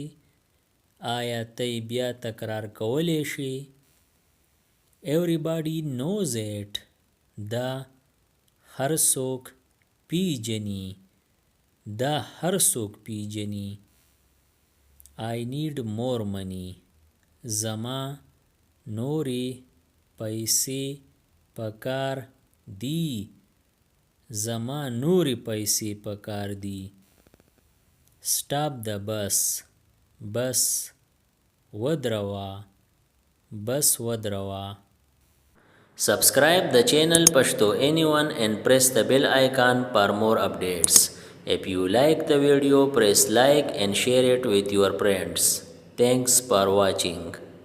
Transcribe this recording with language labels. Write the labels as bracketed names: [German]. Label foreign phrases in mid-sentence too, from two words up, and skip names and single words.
[Pashto] آیا ته یې بیا تکرار کولی شي؟ [English] Everybody knows it. [Pashto] دا هر څوک پیژني. دا هر څوک پیژني. [English] I need more money. [Pashto] زما نورې پیسې پکار دي. زما نورې پیسې پکار دي. [English] Stop the bus. [Pashto] بس ودروه. بس ودروه. [English] Subscribe the channel Pashto Anyone and press the bell icon for more updates. If you like the video, press like and share it with your friends. Thanks for watching.